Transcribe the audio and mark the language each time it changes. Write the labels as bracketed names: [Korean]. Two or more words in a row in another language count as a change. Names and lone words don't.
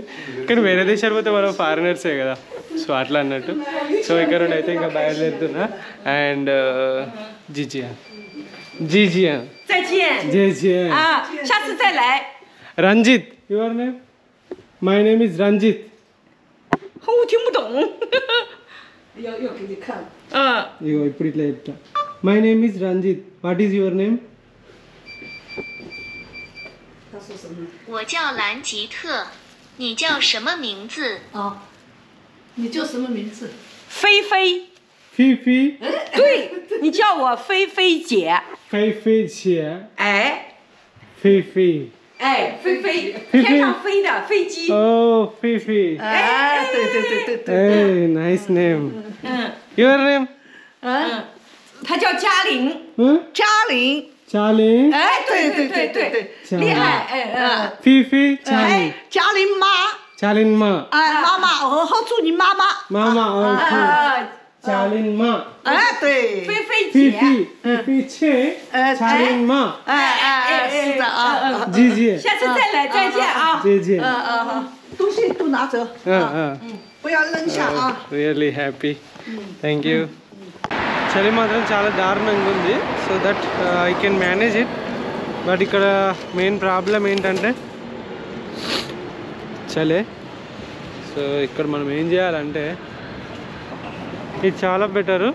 [Telugu] కానీ వేరే దేశాలు పోతే మనం ఫారినర్సే కదా, సో అట్లా అన్నట్టు. సో ఇక్కడ నుండి అయితే ఇంకా బయలుదేరుతున్నా అండ్ జిజియా జిజియా జిజియా రంజిత్. [English] Your name? My name is రంజిత్. [Chinese] 我听不懂。要给你看。 [Telugu] ఇగో ఇప్పుడు ఇట్లా చెప్తా. [English] My name is రంజిత్. What is your name? [Chinese] 他说什么？我叫兰吉特，你叫什么名字？啊，你叫什么名字？菲菲。菲菲。对，你叫我菲菲姐。菲菲姐。哎。菲菲。哎，菲菲，天上飞的飞机。哦，菲菲。哎，对对对对对。哎 [English] ，nice name。Your name？ [Chinese] 她叫嘉玲。嘉玲。嘉玲。哎，对对对对对，厉害。哎，菲菲，嘉玲。嘉玲妈。嘉玲妈。哎，妈妈，我好祝你妈妈。妈妈，嘉玲妈。哎，对。菲菲姐。菲菲姐。嘉玲妈。是的啊。姐姐。下次再来，再见啊。姐姐。东西都拿走。不要扔下啊。 [English] Really happy. Thank you. [Telugu] చలి మాత్రం చాలా దారుణంగా ఉంది. [English] So that I can manage it. But [Telugu] ఇక్కడ [English] main problem [Telugu] ఏంటంటే చలే. సో ఇక్కడ మనం ఏం చేయాలంటే ఇది చాలా బెటరు.